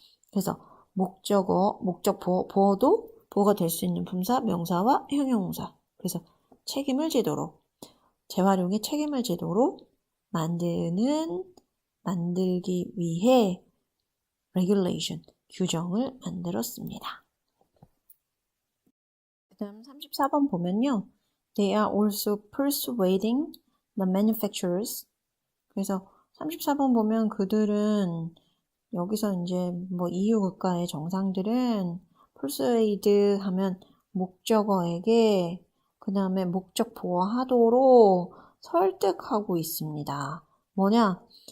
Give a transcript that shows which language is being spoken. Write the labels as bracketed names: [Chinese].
[Korean] 그래서 보어가 될 수 있는 품사, 명사와 형용사. 그래서 책임을 지도록, 재활용의 책임을 지도록 만들기 위해 regulation, 규정을 만들었습니다. 그 다음 34번 보면요. [English] They are also persuading the manufacturers. [Korean] 그래서 34번 보면 그들은 여기서 이제 뭐 EU 국가의 정상들은 persuade 하면 목적어에게 그 다음에 목적 보호하도록 설득하고 있습니다. 뭐냐?